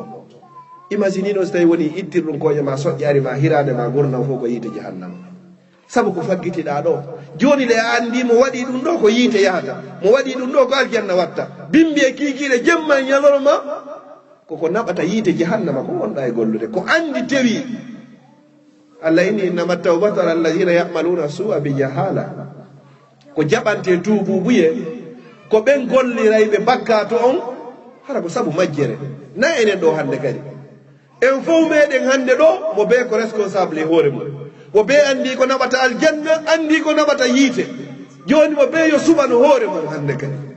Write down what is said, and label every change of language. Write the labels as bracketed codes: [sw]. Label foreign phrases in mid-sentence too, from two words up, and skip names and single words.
[ff] imagine ɗo so tawi woni ittir ɗum koƴe ma soƴƴari ma hirade ma gurdam fof ko yiite jahannama sabu ko faggitiɗa ɗo joni le a andi mo waɗi ɗum ɗo ko yiite yahata mo waɗi ɗum ɗo ko aljanna watta bimbi e kikiɗe jemma ñalorma koko naɓata yiite jahannama ko gonɗa e gollude ko andi tewi Allah inni [ar] إنما التوبة على الذين يعملون السوء بجهالة [ff] ko jaɓante tuububuye ko ɓen gollirayɓe bakkato on hara ko sabu majjere na enen ɗo hande kadi en fof meɗen hande ɗo mo be ko responsable e hoore mum mo be andi ko naɓata aljanna andi ko naɓata yiite joni mo be yo suɓano hoore mum hande kadi